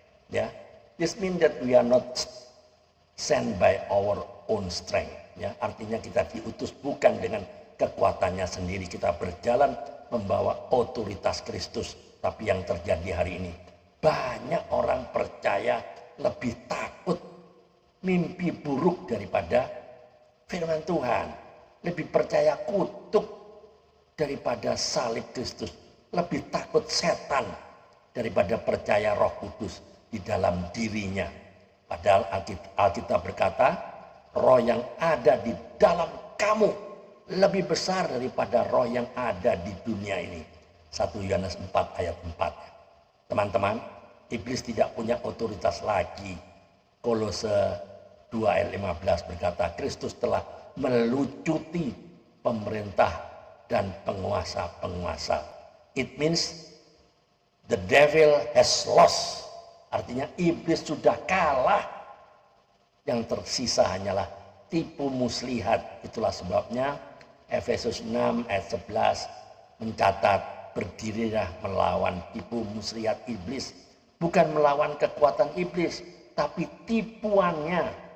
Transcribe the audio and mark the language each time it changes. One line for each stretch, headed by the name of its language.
English: Ya, this means that we are not sent by our own strength.
Indonesian: Ya, artinya kita diutus bukan dengan kekuatannya sendiri. Kita berjalan membawa otoritas Kristus. Tapi yang terjadi hari ini, banyak orang percaya lebih takut mimpi buruk daripada firman Tuhan. Lebih percaya kutuk daripada salib Kristus. Lebih takut setan daripada percaya Roh Kudus di dalam dirinya. Padahal Alkitab berkata, roh yang ada di dalam kamu lebih besar daripada roh yang ada di dunia ini. 1 Yohanes 4 ayat 4. Teman-teman, iblis tidak punya otoritas lagi. Kolose 2 ayat 15 berkata, Kristus telah melucuti pemerintah dan penguasa-penguasa.
English: It means the devil has lost.
Indonesian: Artinya iblis sudah kalah. Yang tersisa hanyalah tipu muslihat. Itulah sebabnya Efesus 6 ayat 11 mencatat, berdirilah melawan tipu muslihat iblis. Bukan melawan kekuatan iblis, tapi tipuannya.